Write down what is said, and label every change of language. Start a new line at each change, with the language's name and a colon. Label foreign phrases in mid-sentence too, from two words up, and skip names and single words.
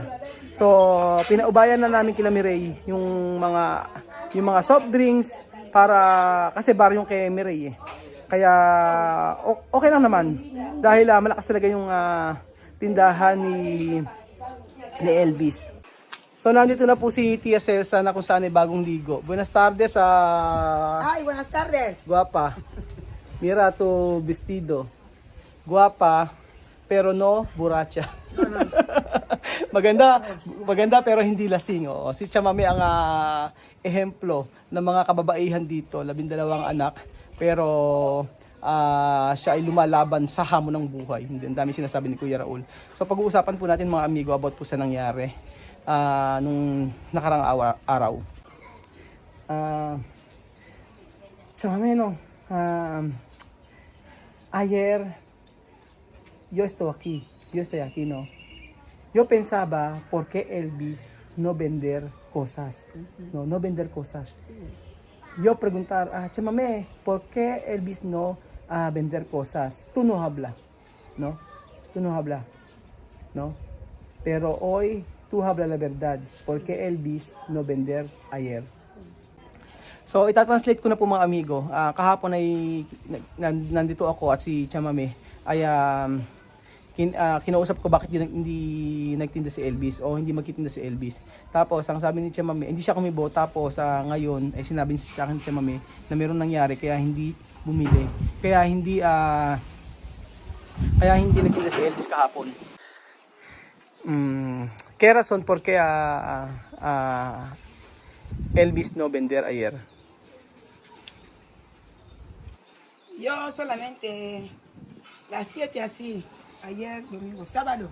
Filipino: So pinaubayan na namin kila Mireille yung mga
English: soft drinks
Filipino: kasi bar yung kay Mireille Kaya okay lang naman dahil malakas talaga yung tindahan ni Elvis. So nandito na po si Tia Celsa na kung saan ay bagong ligo.
Spanish: Buenas tardes. Ay, buenas tardes. Guapa. Mira to vestido. Guapa pero no buracha.
Filipino: maganda pero hindi lasing. Oo. Si Chamame ang ehemplo ng mga kababaihan dito, 12 anak. Pero siya ay lumalaban sa hamon ng buhay. Hindi, ang dami sinasabi ni Kuya Raul. So pag-uusapan po natin mga amigo about po sa nangyari nung nakarang araw.
Spanish: Chamameno, ayer yo estoy aquí, ¿no? Yo pensaba, ¿por qué Elvis no vender cosas? No vender cosas. Yo preguntar, chamame, ¿por qué Elvis no vender cosas? Tú no habla, ¿no? Tú no habla, ¿no? Pero hoy tú habla la verdad, ¿por qué Elvis no vender ayer?
Filipino: So, itatranslate ko na po mga amigo. Kahapon ay nandito ako at si Chamame ay kinausap ko bakit hindi nagtinda si Elvis o hindi magtitinda si Elvis. Tapos, ang sabi ni Chamame, hindi siya kumibo. Tapos, ngayon, ay sinabi sa akin ni Chamame na meron nangyari kaya hindi bumili. Kaya hindi nagtinda si Elvis kahapon.
Spanish: ¿Qué razón por qué Elvis no vender ayer? Yo solamente las 7 así, ayer domingo, sábado,